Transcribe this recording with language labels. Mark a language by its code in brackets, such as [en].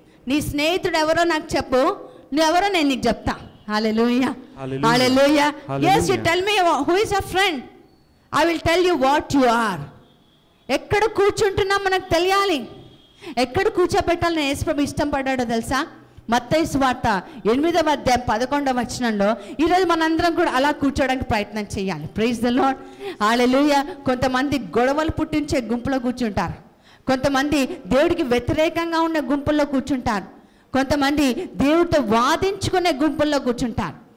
[te] నీ స్నేహితుడు ఎవరో నాకు చెప్పు, నువ్వెవరో నేను నీకు చెప్తా. హల్లెలూయా, హల్లెలూయా. [en] yes, you tell me who is your friend, I will tell you what you are. [te] ఎక్కడ కూర్చుంటున్నాం మనకు తెలియాలి. ఎక్కడ కూర్చోబెట్టాలని యేసుప్రభు ఇష్టం పడ్డాడో తెలుసా? మత్తయి సువార్త 8వ అధ్యాయం 11వ వచనంలో ఈరోజు మనందరం కూడా అలా కూర్చోడానికి ప్రయత్నం చేయాలి. [en] praise the Lord, [te] హల్లెలూయా. కొంతమంది గొడవలు పుట్టించే గుంపులో కూర్చుంటారు, కొంతమంది దేవుడికి వ్యతిరేకంగా ఉన్న గుంపుల్లో కూర్చుంటారు, కొంతమంది దేవుడితో వాదించుకునే గుంపుల్లో కూర్చుంటారు.